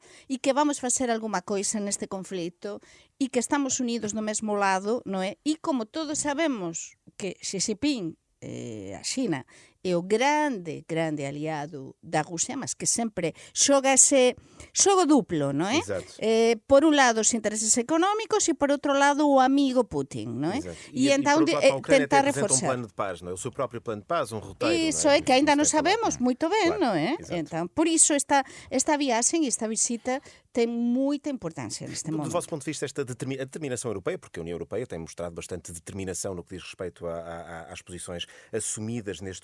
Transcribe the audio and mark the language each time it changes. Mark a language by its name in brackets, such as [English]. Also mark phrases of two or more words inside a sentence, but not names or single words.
[Galician] E que vamos facer alguma coisa neste conflito e que estamos unidos no mesmo lado, non é? E como todos sabemos que Xi Jinping, a China, é o grande aliado da Rusia, mas que sempre xoga ese xogo duplo, non é? [Portuguese] Exato. [Galician] Por un lado os intereses económicos e por outro lado o amigo Putin, non é? [Portuguese] Exato. E por então outro lado, para a Ucrânia tentar até apresenta um reforçar. plano de paz, não é? O seu próprio plano de paz, um roteiro. [Galician] Iso [Portuguese] não [Galician] é que ainda non [Portuguese] Isso é [Galician] sabemos [Portuguese] falado. [Galician] moito ben, [Portuguese] Claro, [Galician] non é? [Portuguese] exato. [Galician] Então, por iso esta viaxe e esta visita tem moita importância neste [Portuguese] Do [Galician] momento. [Portuguese] vosso ponto de vista, esta determinação europeia, porque a União Europeia tem mostrado bastante determinação no que diz respeito às posições assumidas neste conflito.